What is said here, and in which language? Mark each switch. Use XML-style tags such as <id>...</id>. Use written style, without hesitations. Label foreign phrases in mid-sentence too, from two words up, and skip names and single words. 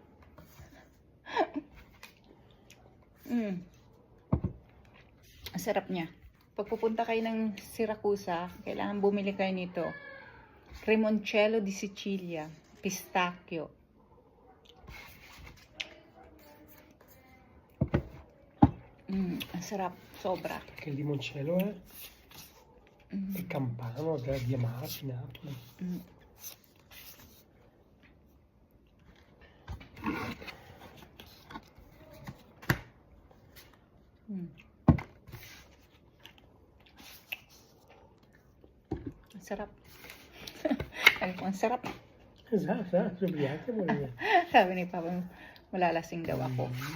<tl>Ang sarap niya. Pag pupunta kayo ng Siracusa, kailangan bumili kayo nito. Cremoncello di Sicilia. Pistacchio. Ang sarap. Sobra.</tl> <it>Che il limoncello è campano, di Amalfi, Napoli.</it> <tl>Ang sarap. Sabi ko, ang sarap.</tl> <it>Esatto, ubriaca vuol</it> <tl>Sabi ni Papa, malalasing daw ako.</tl>